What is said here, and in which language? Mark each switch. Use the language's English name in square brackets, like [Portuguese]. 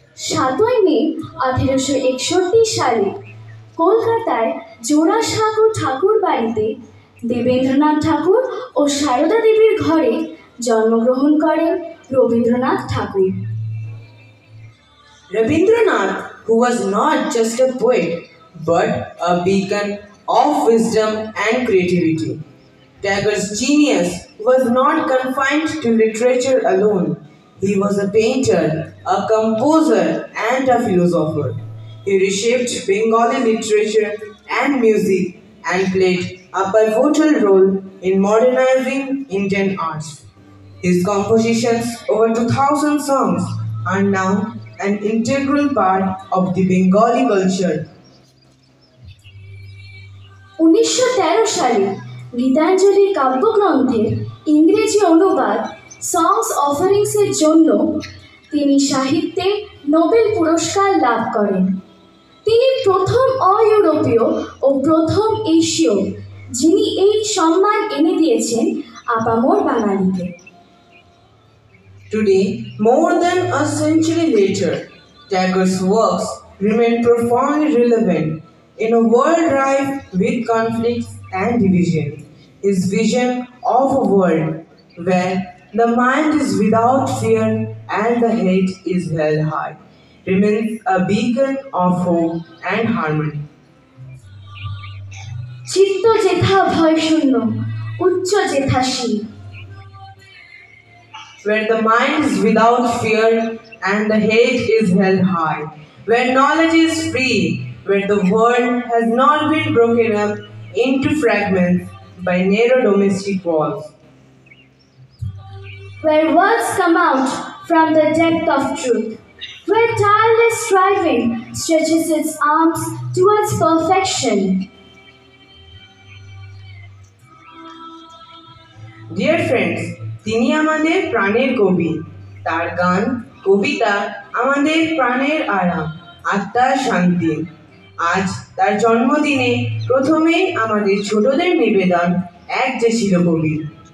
[Bangla] 7ই মে 1861 সালে কলকাতায় জোড়াসাঁকো ঠাকুর বাড়িতে দেবেন্দ্রনাথ ঠাকুর ও সারদা দেবীর ঘরে জন্মগ্রহণ করেন রবীন্দ্রনাথ ঠাকুর। [English] Rabindranath, who was not just a poet but a beacon of wisdom and creativity. Tagore's genius was not confined to literature alone. He was a painter, a composer, and a philosopher. He reshaped Bengali literature and music and played a pivotal role in modernizing Indian arts. His compositions, over 2,000 songs, are now an integral part of the Bengali culture. [Bangla] 1913 সালে গীতাঞ্জলি কাব্যগ্রন্থের ইংরেজি অনুবাদ সংস অফারিংসের জন্য তিনি সাহিত্যে Nobel পুরস্কার লাভ করেন। তিনি প্রথম অ-ইউরোপীয় ও প্রথম এশীয় যিনি এই সম্মান এনে দিয়েছেন আপামর বাঙালিকে। [English] Today, more than a century later, Tagore's works remain profoundly relevant in a world rife with conflicts and division. His vision of a world where the mind is without fear and the head is held high remains a beacon of hope and harmony. [Bangla] চিত্ত যেথা ভয় শূন্য উচ্চ যেথা শির [English] Where the mind is without fear and the head is held high, where knowledge is free, where the world has not been broken up into fragments by narrow domestic walls. where words come out from the depth of truth, where tireless striving stretches its arms towards perfection. Dear friends, [Bangla] তিনি আমাদের প্রাণের কবি, তার গান কবিতা আমাদের প্রাণের আরাম, আত্মার শান্তি। আজ তার জন্মদিনে প্রথমেই আমাদের ছোটদের নিবেদন এক যে ছিল কবি।